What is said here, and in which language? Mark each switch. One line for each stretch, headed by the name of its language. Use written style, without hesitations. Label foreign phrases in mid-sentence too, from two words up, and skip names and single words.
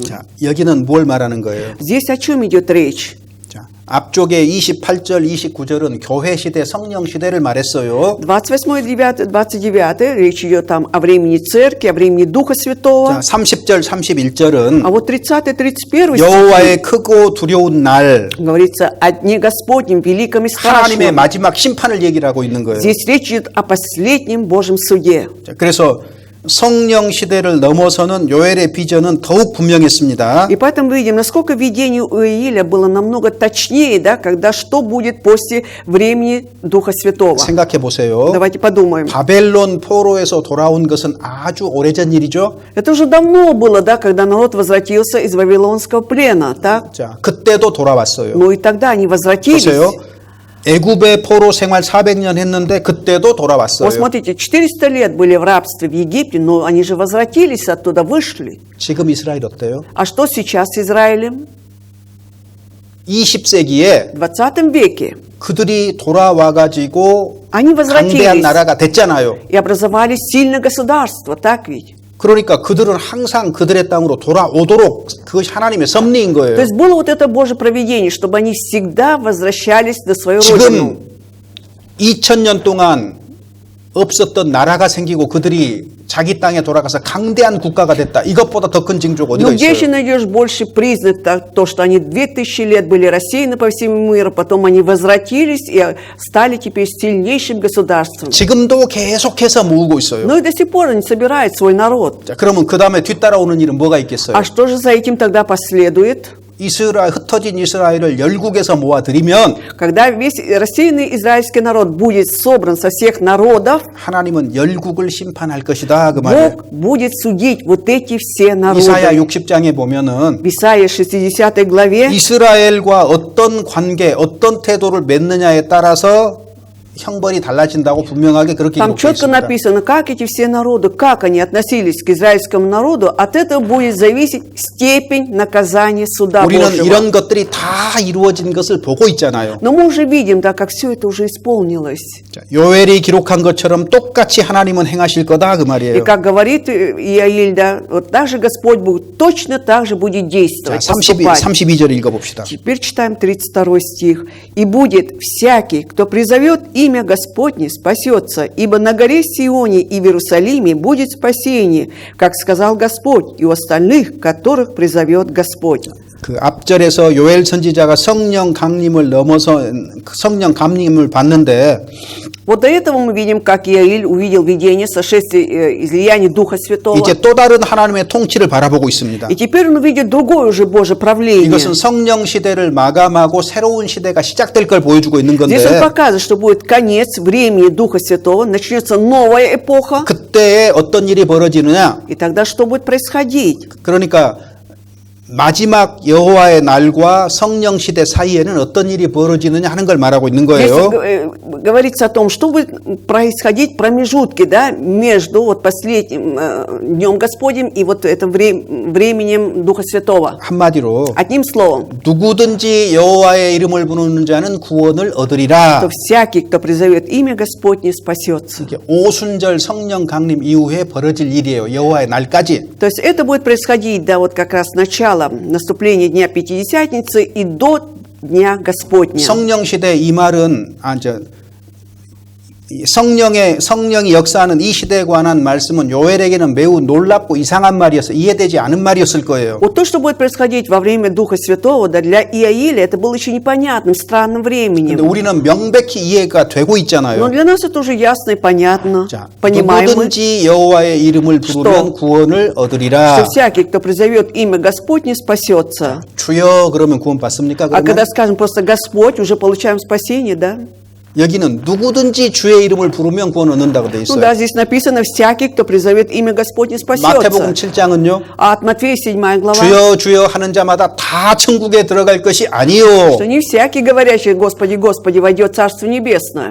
Korean: 자, 여기는 뭘 말하는 거예요?
Russian: Здесь о чем идет речь?
Korean: 자, 앞쪽에 28절, 29절은 교회 시대, 성령 시대를 말했어요.
Russian: 28-29, речь идет там о времени церкви, о времени Духа Святого.
Korean: 자, 30절, 31절은
Russian: А вот 30-31
Korean: 여호와의 크고 두려운 날,
Russian: говорится о Дне Господнем, великом и
Korean: 하나님의
Russian: страшном.
Korean: 마지막 심판을 얘기를 하고 있는 거예요.
Russian: Здесь речь идет о последнем Божьем суде.
Korean: 자, 그래서 성령 시대를 넘어서는 요엘의 비전은 더욱 분명했습니다.
Russian: И поэтому видим, насколько видение у Иеля было намного точнее, да, когда что будет после времени Духа Святого.
Korean: 생각해 보세요.
Russian: Давайте подумаем.
Korean: 바벨론 포로에서 돌아온 것은 아주 오래전 일이죠.
Russian: Это уже давно было, да, когда народ возвратился из Вавилонского плена, так?
Korean: 자, 그때도 돌아왔어요.
Russian: Но и тогда они возвратились.
Korean: 보세요. 애굽의 포로 생활 400년 했는데 그때도 돌아왔어요.
Russian: Вот смотрите, 400 лет были в рабстве в Египте, но они же возвратились оттуда, вышли.
Korean: 지금 이스라엘 어때요?
Russian: А что сейчас с Израилем?
Korean: 20세기에
Russian: В 20 веке
Korean: 그들이 돌아와가지고
Russian: они
Korean: 강대한
Russian: возвратились
Korean: 나라가 됐잖아요.
Russian: и образовали сильное государство, так ведь?
Korean: 그러니까 그들은 항상 그들의 땅으로 돌아오도록 그것이 하나님의 섭리인
Russian: То
Korean: 거예요.
Russian: есть было вот это Божье провидение, чтобы они всегда возвращались на свою
Korean: 지금
Russian: родину.
Korean: 2000년 동안 없었던 나라가 생기고 그들이 자기 땅에 돌아가서 강대한 국가가 됐다. 이것보다 더 큰 징조가
Russian: Но
Korean: 어디가
Russian: где еще
Korean: 있어요?
Russian: найдешь больше признак, то, что они 2000 лет были рассеяны по всему миру, потом они возвратились и стали теперь сильнейшим государством.
Korean: 지금도 계속해서 모으고 있어요.
Russian: Но и до сих пор они собирают свой народ.
Korean: 자, 그러면 그 다음에 뒤따라오는 일은 뭐가 있겠어요?
Russian: А что же за этим тогда последует?
Korean: 흩어진 이스라엘을 열국에서 모아들이면
Russian: Когда весь рассеянный израильский народ будет собран со всех народов,
Korean: 하나님은 열국을 심판할 것이다 그 말이에요.
Russian: Бог будет судить вот эти все
Korean: 이사야
Russian: народы.
Korean: 60장에 보면은
Russian: В Исаии 60 главе
Korean: 이스라엘과 어떤 관계, 어떤 태도를 맺느냐에 따라서 형벌이 달라진다고 분명하게 그렇게
Russian: там
Korean: 기록되어
Russian: четко
Korean: 있습니다.
Russian: написано, как эти все народы, как они относились к израильскому народу, от этого будет зависеть степень наказания суда
Korean: 우리는
Russian: Божьего.
Korean: 이런 것들이 다 이루어진 것을 보고 있잖아요.
Russian: Но мы уже видим, да, как все это уже исполнилось.
Korean: 자, 요엘이 기록한 것처럼 똑같이 하나님은 행하실 거다 그
Russian: И
Korean: 말이에요.
Russian: как говорит Иаиль, да, вот так же Господь будет, точно так же будет
Korean: 자,
Russian: действовать, поступать.
Korean: 32절 읽어봅시다.
Russian: Теперь читаем 32 стих. «И будет всякий, кто призовет имя Господне, спасется, ибо на горе Сионе и в Иерусалиме будет спасение, как сказал Господь, и у остальных, которых призовет Господь».
Korean: 그 앞절에서 요엘 선지자가 성령 강림을 넘어서 성령 감림을 받는데
Russian: Вот до этого мы видим, как Иаиль увидел видение сошествия излияния Духа Святого.
Korean: 이제 또 다른 하나님의 통치를 바라보고 있습니다.
Russian: И теперь он увидит другое уже Божье правление.
Korean: 이것은 성령 시대를 마감하고 새로운 시대가 시작될 걸 보여주고 있는 건데
Russian: Здесь он показывает, что будет конец времени Духа Святого, начнется новая эпоха.
Korean: 그때에 어떤 일이 벌어지느냐?
Russian: И тогда что будет происходить?
Korean: 그러니까 마지막 여호와의 날과 성령 시대 사이에는 어떤 일이 벌어지느냐 하는 걸 말하고 있는
Russian: Здесь
Korean: 거예요.
Russian: говорится о том, что будет происходить в промежутке, да, между вот последним Днем Господним и вот этим временем Духа Святого.
Korean: 한마디로
Russian: Одним словом,
Korean: 누구든지 여호와의 이름을 부르는 자는 구원을 얻으리라.
Russian: что всякий, кто призовет имя Господне, спасется.
Korean: 이게 오순절 성령 강림 이후에 벌어질 일이에요. 여호와의 날까지.
Russian: То есть это будет происходить, да, вот как раз начало наступления Дня Пятидесятницы и до Дня Господня.
Korean: 성령 시대 이 말은 성령이 역사하는 이 시대에 관한 말씀은 요엘에게는 매우 놀랍고 이상한 말이어서 이해되지 않은 말이었을 거예요.
Russian: Вот то, что будет происходить во время Духа Святого, да, для Иаиля это было еще непонятным, странным
Korean: 근데
Russian: временем.
Korean: 우리는 명백히 이해가 되고
Russian: Но
Korean: 있잖아요.
Russian: для нас это уже ясно и понятно,
Korean: 자,
Russian: понимаем мы,
Korean: 누구든지 여호와의 이름을 부르면 구원을 얻으리라.
Russian: что всякий, кто призовет имя Господне, спасется.
Korean: 주여 그러면 구원 받습니까?
Russian: А
Korean: 그러면
Russian: когда скажем просто Господь, уже получаем спасение, да?
Korean: 여기는 누구든지 주의 이름을 부르면 구원 얻는다고 돼
Russian: Ну
Korean: 있어요.
Russian: да, здесь написано, всякий, кто призовет имя Господне,
Korean: 마태복음
Russian: спасется.
Korean: 7장은요.
Russian: А от Матфея 7 глава,
Korean: 주여 주여 하는 자마다 다 천국에 들어갈 것이 아니요.
Russian: что не всякий, говорящий Господи, Господи, войдет в Царство Небесное.